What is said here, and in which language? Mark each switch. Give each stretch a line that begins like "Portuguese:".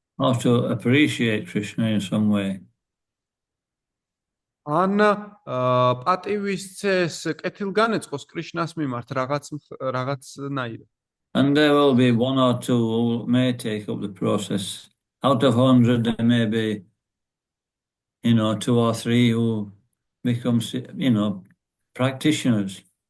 English: Or to appreciate Krishna in some way.
Georgian: ან პატივისცეს კეთილგანეწყოს კრიშნას მიმართ რაღაცნაირად.
English: And there will be one or two who may take up the process. Out of 100, there may be, 2 or 3 who become, practitioners.